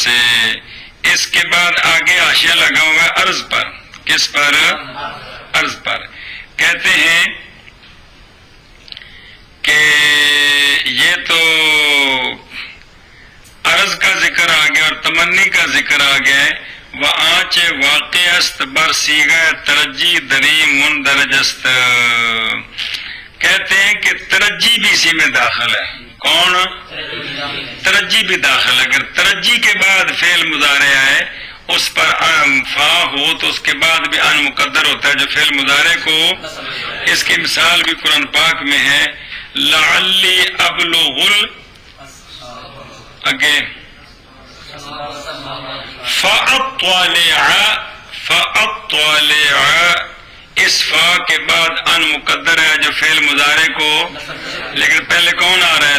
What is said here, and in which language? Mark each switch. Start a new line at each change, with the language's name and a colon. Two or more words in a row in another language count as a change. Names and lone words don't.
Urdu: اس کے بعد آگے حاشیہ لگا ہوا ہے عرض پر، کس پر؟ عرض پر۔ کہتے ہیں کہ یہ تو عرض کا ذکر آ گیا اور تمنی کا ذکر آ گیا ہے۔
Persian: وآنچ واقع است بر صیغہ ترجی دری مندرج است،
Urdu: کہتے ہیں کہ ترجی بھی اسی میں داخل ہے۔ کون؟ ترجی بھی داخل ہے۔ اگر ترجی کے بعد فعل مضارع آئے اس پر فا ہو تو اس کے بعد بھی ان مقدر ہوتا ہے جو فعل مضارع کو، اس کی مثال بھی قرآن پاک میں ہے،
Arabic: لعلی ابلغ اگے فَأَطَّلِعَ،
Urdu: اس فا کے بعد ان مقدر ہے جو فعل مضارع کو، لیکن پہلے کون آ رہا ہے؟